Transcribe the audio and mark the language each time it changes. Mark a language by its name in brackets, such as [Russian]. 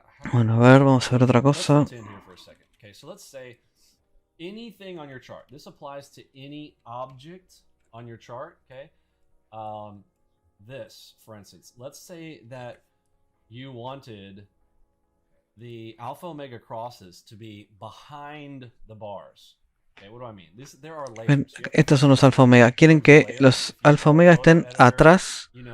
[Spanish] Bueno, a ver, vamos a ver otra cosa. [English] Okay, so let's say anything on your chart. This applies to any object on your chart, okay? This, for instance, let's say that you wanted the alpha omega crosses to be behind the bars. Okay, what do I mean? There are layers. [Spanish] Estos son los alfa omega. Quieren que los alfa omega estén atrás.